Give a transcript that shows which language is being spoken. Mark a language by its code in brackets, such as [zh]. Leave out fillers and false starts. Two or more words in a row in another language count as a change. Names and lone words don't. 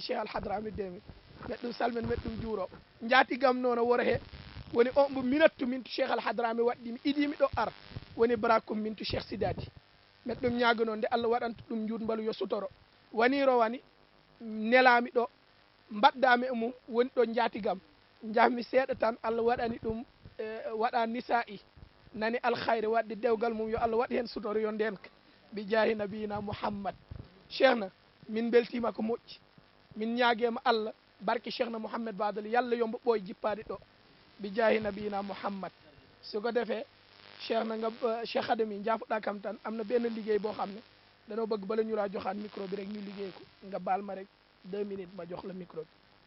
[ff] cheikh alhadrami demi meɗ ɗum salmen meɗ ɗum juuro jaatigam noon woro he woni o mbo minattu mintu cheikh alhadrami waɗɗimi idimi ɗo ar woni barakum mintu cheikh sidati meɗ ɗum ñagono nde allah waɗanta ɗum jutmbalu yo sutoro wani rowani nelami ɗo mbaɗdami e mum woni ɗo jaatigam jahmi seeɗa tan allah waɗani ɗum waɗa nisa'i nani alkhayre wadde dewgal mum yo allah waɗi hen sutoro yo ndenka [ar] بجاه نبينا [ff] mouhammad. cheikh na min beltima ko moƴƴi min ñaguema allah barke cheikh na mouhammad badal yalla yombo ɓooy jippade ɗo [ar] بجاه نبينا [ff] mouhammad. [wo] soko defee cheikh na nga cheikh adami jafuɗa kam tan am na benn liggéey boo xam ne danoo bëgg bala ñu laa joxaat micro bi rek ñu liggéey ko nga baal ma rek 2 minutes ma jox la micro bi.